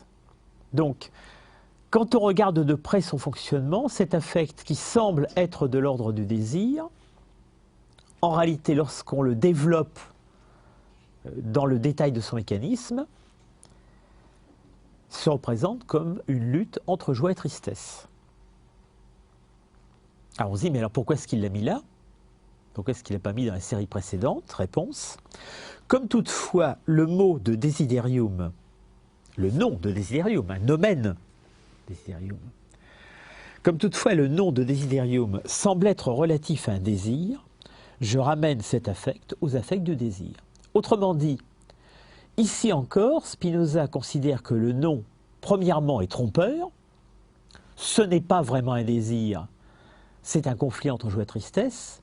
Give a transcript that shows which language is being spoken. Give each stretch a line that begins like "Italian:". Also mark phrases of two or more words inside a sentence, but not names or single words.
French: Donc, quand on regarde de près son fonctionnement, cet affect qui semble être de l'ordre du désir, en réalité, lorsqu'on le développe dans le détail de son mécanisme, se représente comme une lutte entre joie et tristesse. Alors on se dit, mais alors pourquoi est-ce qu'il l'a mis là? Pourquoi est-ce qu'il ne l'a pas mis dans la série précédente? Réponse. Comme toutefois le mot de desiderium, le nom de desiderium, un
Latin: nomen desiderium,
French: comme toutefois le nom de desiderium semble être relatif à un désir, je ramène cet affect aux affects du désir. Autrement dit, ici encore, Spinoza considère que le nom, premièrement, est trompeur. Ce n'est pas vraiment un désir, c'est un conflit entre joie et tristesse.